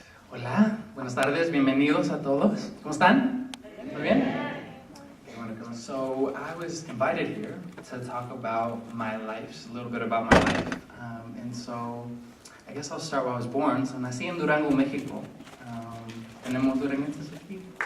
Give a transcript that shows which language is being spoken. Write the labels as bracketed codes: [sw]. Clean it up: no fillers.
[es] Hola, buenas tardes, bienvenidos a todos. ¿Cómo están? ¿Muy bien? [en] So I was invited here to talk about my life, just a little bit about my life. And so I guess I'll start where I was born. [es] So nací en Durango, México. Tenemos duranguenses aquí.